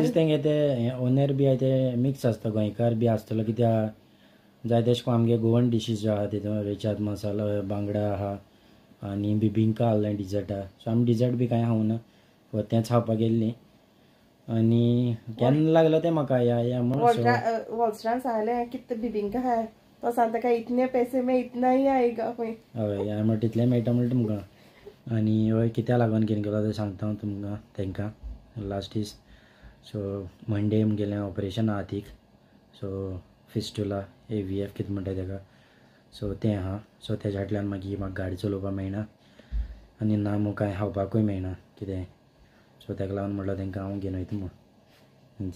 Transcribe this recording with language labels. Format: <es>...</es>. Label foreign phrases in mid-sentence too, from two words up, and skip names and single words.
<kok>दिसता तेंगे ते ओनर बी आहा ते मिक्स आसता गोंयकार बी आसतलो कित्याक जाय तेश कोन आमगे</kok> <en>Goan dishes</en> <kok>आहा तितून रेचाद मसालो बांगडा आहा आनी बिबिंका आहलें डिजर्टा सो आमी डिजर्ट बी कांय खावं ना तेंच खावपाक गेल्लीं आनी केन्ना लागलो तें म्हाका या म्हणून वॉल्स्टरान सांगलें कितें बिबिंका हाय तो सांगता काय</kok> <hi>इतने पैसे में इतना ही आएगा</hi> <kok>खंय हय या म्हण तितलें मेळटा म्हणटा तुमकां आनी हय कित्या लागून कितें केलो तें सांगता हांव तुमकां तेंकां लास्ट दीस सो मंडे म्हगेलें ऑपरेशन आहा हातीक सो फिस्टुला AVF कितें म्हणटा तेका सो तें आहा सो तेज्या फाटल्यान मागीर म्हाका गाडी चलोवपाक मेळना आनी ना मग कांय खावपाकूय मेळना कितें सो तेका लागून म्हणलो तेंकां हांव घेवन वयता म्हणून</kok>